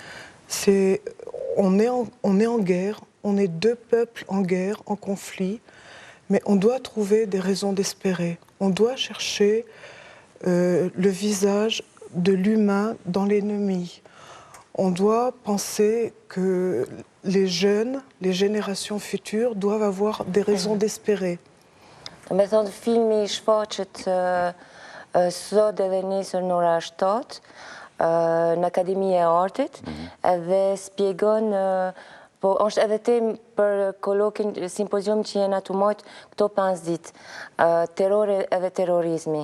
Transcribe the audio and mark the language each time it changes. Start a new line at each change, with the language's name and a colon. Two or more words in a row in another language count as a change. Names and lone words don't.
French: On est en guerre, on est deux peuples en guerre, en conflit, mais on doit trouver des raisons d'espérer. On doit chercher le visage de l'humain dans l'ennemi. On doit penser que les jeunes, les générations futures doivent avoir des raisons d'espérer.
Albanian: Me thonë filmi shfaqet sot edhe nesër në ora 7 në Akademi e Artit edhe spjegon po është edhe temë për kollokin simpozium që jena të mojt këto 5 ditë, terrori edhe terrorizmi.